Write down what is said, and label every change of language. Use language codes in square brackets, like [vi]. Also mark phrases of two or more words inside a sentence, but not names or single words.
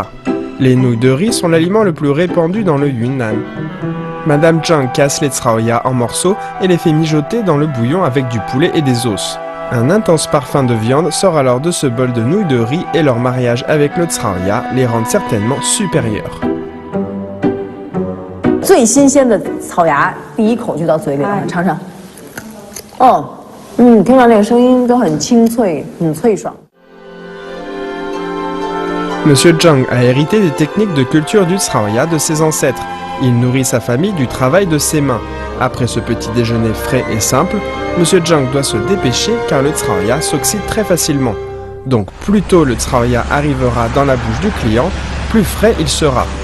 [fr] Les nouilles de riz sont l'aliment le plus répandu dans le Yunnan. Madame Zhang casse les Tsraoya en morceaux et les fait mijoter dans le bouillon avec du poulet et des os. Un intense parfum de viande sort alors de ce bol de nouilles de riz et leur mariage avec le Tsraoya les rendent certainement supérieurs. [zh] 最新鲜的草芽，第一口就到嘴里了，尝尝。哦，听到那个声音都很清脆，很脆爽。 [fr] Monsieur Zhang a hérité des techniques de culture du Tsraoya de ses ancêtres. Il nourrit sa famille du travail de ses mains. Après ce petit déjeuner frais et simple, Monsieur Zhang doit se dépêcher car le Tsraoya s'oxyde très facilement. Donc plus tôt le Tsraoya arrivera dans la bouche du client, plus frais il sera.